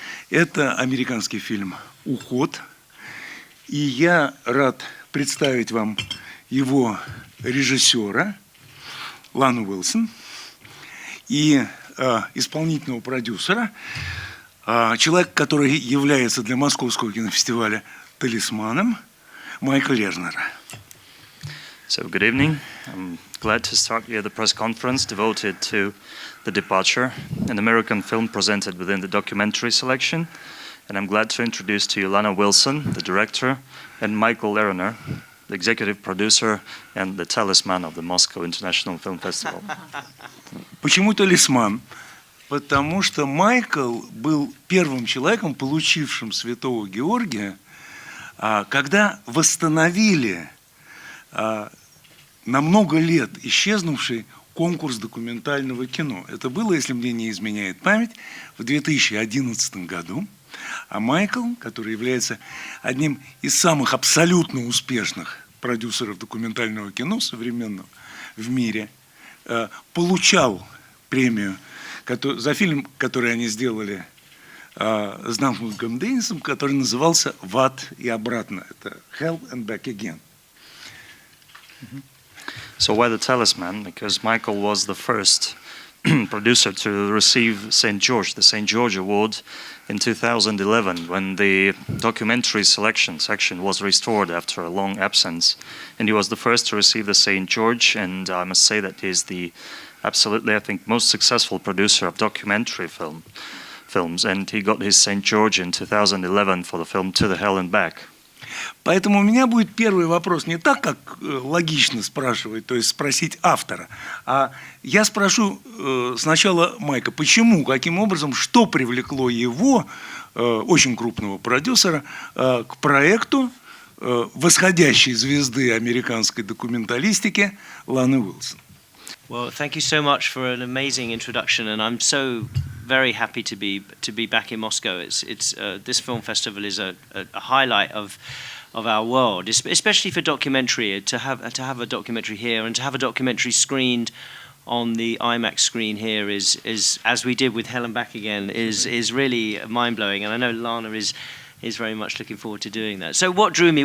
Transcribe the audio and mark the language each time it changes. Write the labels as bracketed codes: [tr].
[ru] Это американский фильм «УХОД». И я рад представить вам его режиссера Лану Уилсон и исполнительного продюсера, человек, который является для Московского кинофестиваля талисманом, Майкл Лежнера. [en] So good evening. I'm glad to start here the press conference devoted to the departure, an American film presented within the documentary selection. And I'm glad to introduce to you Lana Wilson, the director, and Michael Lerner, the executive producer and the talisman of the Moscow International Film Festival. [ru] Почему талисман? Потому что Майкл был первым человеком, получившим Святого Георгия, когда восстановили на много лет исчезнувший конкурс документального кино. Это было, если мне не изменяет память, в 2011 году. А Майкл, который является одним из самых абсолютно успешных продюсеров документального кино современного в мире, получал премию за фильм, который они сделали с Дансом Деннисом, который назывался «В ад и обратно». Это «Hell and Back Again». [en] So why the talisman? Because Michael was the first producer to receive St. George, the St. George Award in 2011 when the documentary selection section was restored after a long absence. And he was the first to receive the St. George, and I must say that he's the absolutely, I think, most successful producer of documentary films. And he got his St. George in 2011 for the film To the Hell and Back. [ru] Поэтому у меня будет первый вопрос не так, как логично спрашивать, то есть спросить автора, а я спрошу сначала Майка, почему, каким образом, что привлекло его, очень крупного продюсера, к проекту восходящей звезды американской документалистики Ланы Уилсон. [en] Well, thank you so much for an amazing introduction, and I'm so very happy to be back in Moscow. This film festival is a highlight of our world, especially for documentary. To have a documentary here and to have a documentary screened on the IMAX screen here is as we did with Hell and Back Again is really mind blowing, and I know Lana is very much looking forward to doing that. So what drew me?